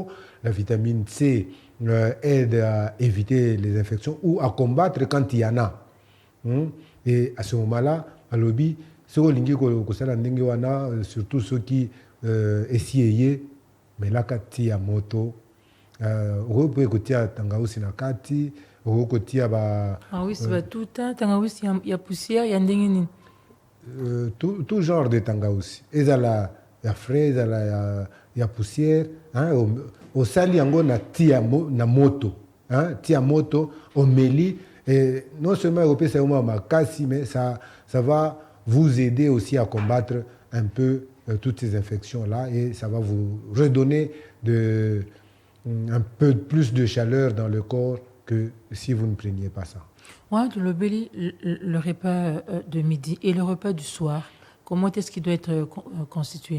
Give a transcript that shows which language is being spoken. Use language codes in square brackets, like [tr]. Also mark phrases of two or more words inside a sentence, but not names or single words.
[fr] La vitamine C aide à éviter les infections ou à combattre quand il y en a. Et à ce moment-là, à l'obi, surtout ceux qui essayent, mais là, quand il y a moto, on peut écouter [ln] tangausi na kati, [fr] on peut écouter ah oui, c'est tout le tangausi, il y a poussière, il y a ndengeni. Tout genre de tangausi. Il y a frais, il y a poussière. [ln] osali yango na na moto, hein, tia moto omeli, [fr] et non seulement [ln] opesa yango makasi, [fr] mais ça va vous aider aussi à combattre un peu toutes ces infections là, et ça va vous redonner un peu plus de chaleur dans le corps que si vous ne preniez pas ça. Ouais, le repas de midi et le repas du soir, comment est-ce qu'il doit être constitué?